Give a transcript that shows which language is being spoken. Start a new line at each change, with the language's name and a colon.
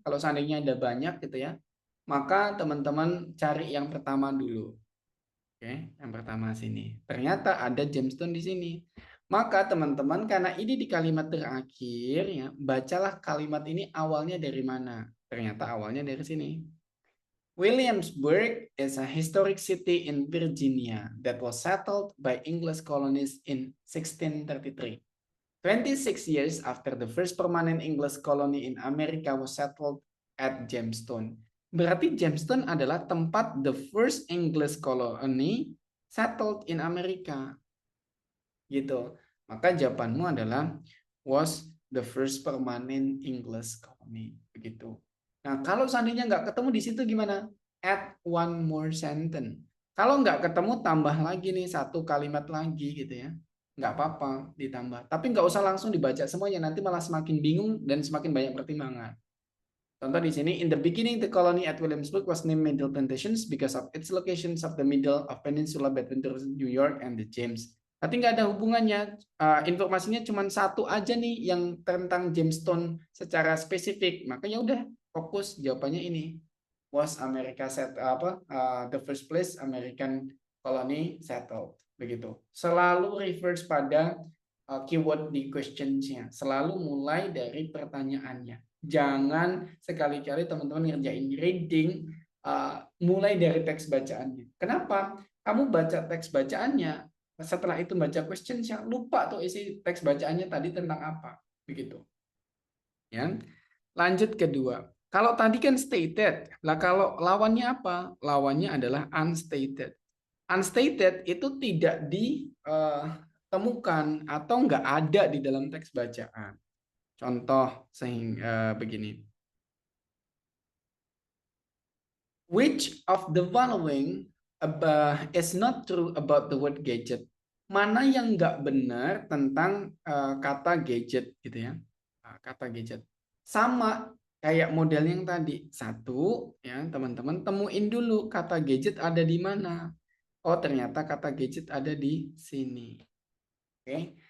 Indonesian: Kalau seandainya ada banyak gitu ya, maka teman-teman cari yang pertama dulu. Oke, yang pertama sini. Ternyata ada gemstone di sini. Maka teman-teman karena ini di kalimat terakhir ya, bacalah kalimat ini awalnya dari mana? Ternyata awalnya dari sini.
English: Williamsburg is a historic city in Virginia that was settled by English colonists in 1633. 26 years after the first permanent English colony in America was settled at Jamestown.
Indonesian: Berarti Jamestown adalah tempat
English: the first English colony settled in America.
Indonesian: Gitu. Maka jawabanmu adalah
English: was the first permanent English colony.
Indonesian: Begitu. Nah, kalau seandainya nggak ketemu di situ gimana?
English: Add one more sentence.
Indonesian: Kalau nggak ketemu, tambah lagi nih satu kalimat lagi gitu ya. Nggak apa-apa ditambah. Tapi nggak usah langsung dibaca semuanya, nanti malah semakin bingung dan semakin banyak pertimbangan.
English: Contoh di sini, in the beginning the colony at Williamsburg was named Middle Plantations because of its locations of the middle of Peninsula between New York and the James
Indonesian: Berarti nggak ada hubungannya. Informasinya cuma satu aja nih yang tentang Jamestown secara spesifik. Makanya udah fokus jawabannya ini.
English: Was America the first place American colony settled.
Indonesian: Begitu. Selalu refers pada keyword di questions-nya. Selalu mulai dari pertanyaannya. Jangan sekali-kali teman-teman ngerjain reading mulai dari teks bacaannya. Kenapa? Kamu baca teks bacaannya, setelah itu baca questions-nya, lupa tuh isi teks bacaannya tadi tentang apa. Begitu. Ya. Lanjut kedua. Kalau tadi kan stated, lah kalau lawannya apa? Lawannya adalah unstated. Unstated itu tidak ditemukan atau nggak ada di dalam teks bacaan. Contoh sehingga begini.
English: Which of the following is not true about the word gadget?
Indonesian: Mana yang nggak benar tentang kata gadget gitu ya? Kata gadget. Sama kayak model yang tadi. Satu, ya teman-teman temuin dulu kata gadget ada di mana. Oh, ternyata kata gadget ada di sini. Oke.